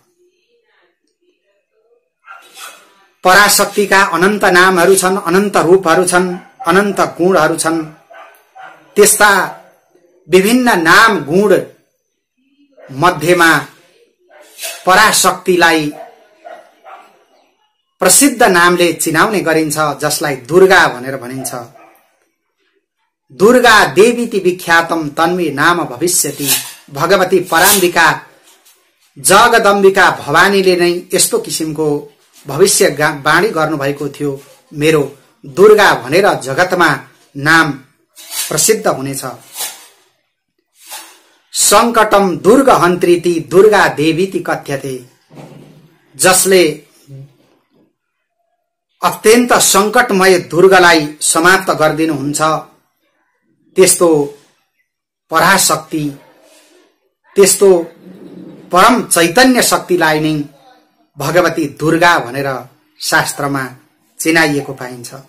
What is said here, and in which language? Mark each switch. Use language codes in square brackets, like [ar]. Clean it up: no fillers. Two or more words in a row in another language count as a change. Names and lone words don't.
[ne] पराशक्तिका अनन्त नामहरू छन्, अनन्त रूपहरू छन्, अनन्त गुणहरू छन्। त्यस्ता विभिन्न नाम गुण मध्येमा पराशक्तिलाई प्रसिद्ध नामले चिनाउने गरिन्छ, जसलाई दुर्गा भनेर भनिन्छ। [sa] दुर्गा देवीति विख्यातम तन्मे नाम भविष्यति। [ne] भगवती पराम्बिका जगदम्बिका भवानीले नै यस्तो किसिमको भविष्य वाणी गर्नुभएको थियो, मेरो दुर्गा भनेर जगतमा नाम प्रसिद्ध हुनेछ। [sa] संकटम दुर्गहन्त्रीति दुर्गा देवीति कथ्यते। [ne] जसले अत्यन्त संकटमय दुर्गलाई समाप्त गरिदिनुहुन्छ, त्यस्तो पराशक्ति, त्यस्तो परम चैतन्य शक्तिलाई नै भगवती दुर्गा भनेर शास्त्रमा चिनाइएको पाइन्छ।